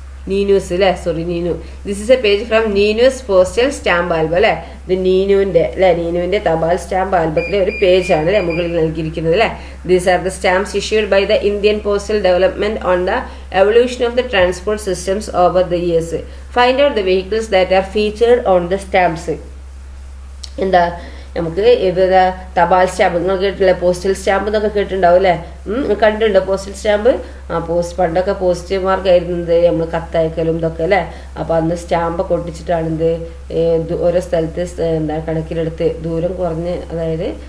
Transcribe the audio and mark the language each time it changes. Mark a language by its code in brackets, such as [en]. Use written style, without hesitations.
[en] നീനൂസ് അല്ലേ, sorry Neenu. This is a page from Neenu's postal stamp album അല്ലേ. [ml] ഇത് നീനുവിന്റെ തപാൽ സ്റ്റാമ്പ് ആൽബത്തിലെ ഒരു പേജാണ് അല്ലെ മുകളിൽ നൽകിയിരിക്കുന്നത് അല്ലെ. [en] These are the stamps issued by the Indian postal development on the evolution of the transport systems over the years. Find out the vehicles that are featured on the stamps. [ml] എന്താ നമുക്ക് ഇത് തപാൽ stamp നിങ്ങൾ കേട്ടില്ലേ, postal stamp എന്നൊക്കെ കേട്ടിട്ടുണ്ടാവും അല്ലേ. കണ്ടിട്ടുണ്ടോ പോസ്റ്റൽ സ്റ്റാമ്പ്? പണ്ടൊക്കെ പോസ്റ്റ്മാർക്കായിരുന്നത് നമ്മൾ കത്തയക്കലും ഇതൊക്കെ അല്ലേ. അപ്പോൾ അന്ന് സ്റ്റാമ്പ് ഒട്ടിച്ചിട്ടാണ് ഓരോ സ്ഥലത്ത് എന്താ കണക്കിലെടുത്ത് ദൂരം കുറഞ്ഞ്, അതായത്